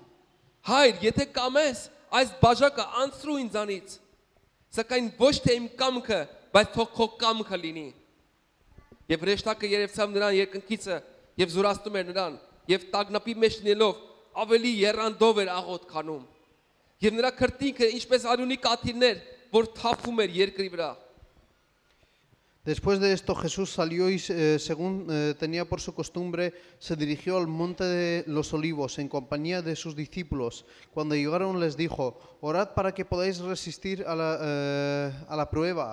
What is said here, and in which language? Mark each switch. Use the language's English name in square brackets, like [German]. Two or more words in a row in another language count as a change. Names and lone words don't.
[Armenian] «Հայր, եթե կամես, այս բաժակը անցրու ինձանից, սակայն ոչ թե իմ կամքը, բայց թող քո կամքը լինի»։ Եվ հրեշտակը երևցավ նրան երկնքիցը եւ զորացնում էր նրան եւ տագնապի մեջ լինելով ավելի եռանդով էր աղոտ քանում։ Եվ նրա քրտինքը ինչպես արյունի կաթիլներ, որ թափվում էր երկրի վրա։ [Spanish] Después de esto Jesús salió y según tenía por su costumbre se dirigió al monte de los olivos en compañía de sus discípulos. Cuando llegaron les dijo: orad para que podáis resistir a la prueba.